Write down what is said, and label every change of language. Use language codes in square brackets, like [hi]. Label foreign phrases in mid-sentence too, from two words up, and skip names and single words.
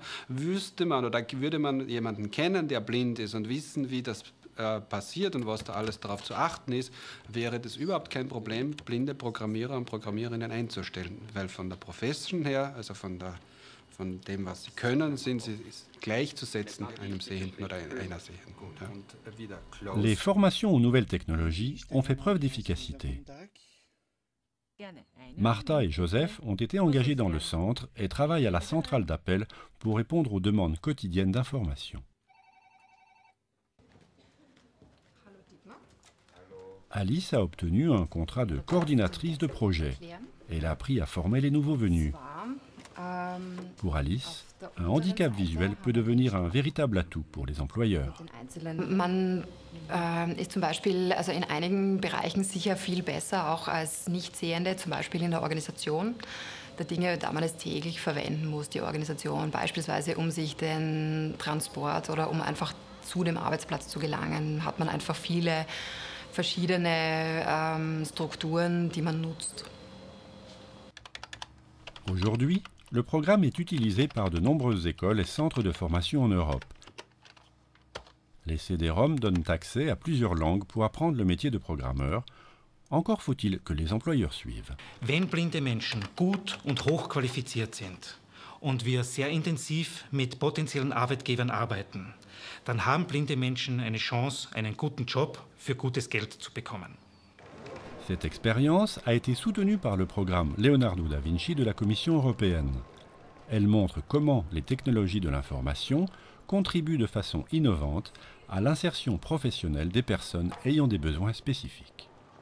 [de] Wüsste man oder würde man jemanden kennen, der blind ist und wissen, wie das passiert und was da alles darauf zu achten ist, wäre das überhaupt kein Problem, blinde Programmierer und Programmiererinnen einzustellen. Weil von der Profession her, also von dem, was sie können, sind sie gleichzusetzen einem Sehenden oder einer Sehenden. Ja. [fr] Les formations aux nouvelles technologies ont fait preuve d'efficacité. Martha et Joseph ont été engagés dans le centre et travaillent à la centrale d'appel pour répondre aux demandes quotidiennes d'information. Alice a obtenu un contrat de coordinatrice de projet. Elle a appris à former les nouveaux venus. Pour Alice, un handicap visuel peut devenir un véritable atout pour les employeurs. [de] Man ist zum Beispiel also in einigen Bereichen sicher viel besser, auch als Nichtsehende, zum Beispiel in der Organisation, der Dinge, da man es täglich verwenden muss, die Organisation, beispielsweise um sich den Transport oder um einfach zu dem Arbeitsplatz zu gelangen, hat man einfach viele verschiedene Strukturen, die man nutzt. [fr] Aujourd'hui, le programme est utilisé par de nombreuses écoles et centres de formation en Europe. Les CD-ROM donnent accès à plusieurs langues pour apprendre le métier de programmeur. Encore faut-il que les employeurs suivent. [de] Wenn blinde Menschen gut und hochqualifiziert sind und wir sehr intensiv mit potenziellen Arbeitgebern arbeiten, dann haben blinde Menschen eine Chance, einen guten Job für gutes Geld zu bekommen. [fr] Cette expérience a été soutenue par le programme Leonardo da Vinci de la Commission européenne. Elle montre comment les technologies de l'information contribuent de façon innovante à l'insertion professionnelle des personnes ayant des besoins spécifiques.